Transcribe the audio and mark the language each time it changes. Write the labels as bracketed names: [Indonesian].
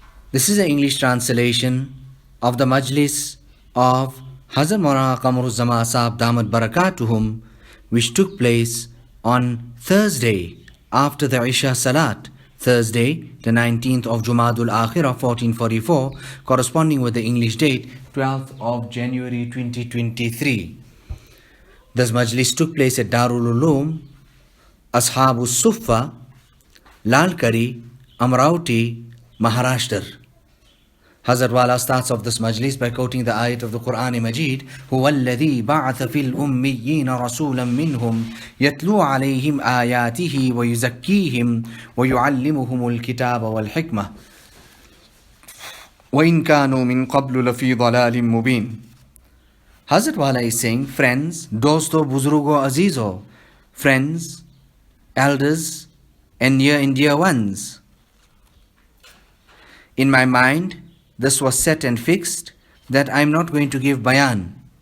[English] This is an English translation of the Majlis of Hazrat Maulana Qamar Uzzaman Saheb Damat Barakatuhum, which took place on Thursday after the Esha Salat, Thursday, the 19th of Jumadul Akhirah 1444, corresponding with the English date 12th of January 2023. This Majlis took place at Darul Uloom, Ashabus Suffa, Lalkari, Amravati, Maharashtra. Hazrat Wala starts off this majlis by quoting the ayat of the Quran Majid, [Arabic] هُوَ الَّذِي بَعَثَ فِي الْأُمِّيِّينَ رَسُولًا مِّنْهُمْ يَتْلُو عَلَيْهِمْ آيَاتِهِ وَيُزَكِّيهِمْ وَيُعَلِّمُهُمُ الْكِتَابَ وَالْحِكْمَةَ وَإِنْ كَانُوا مِنْ قَبْلُ لَفِي ضَلَالٍ مُبِينٍ. [English] Hazrat Wala is saying, friends, dosto, buzrugo, azizo, friends, elders, and near and dear ones. In my mind, this was set and fixed that I'm not going to give bayan.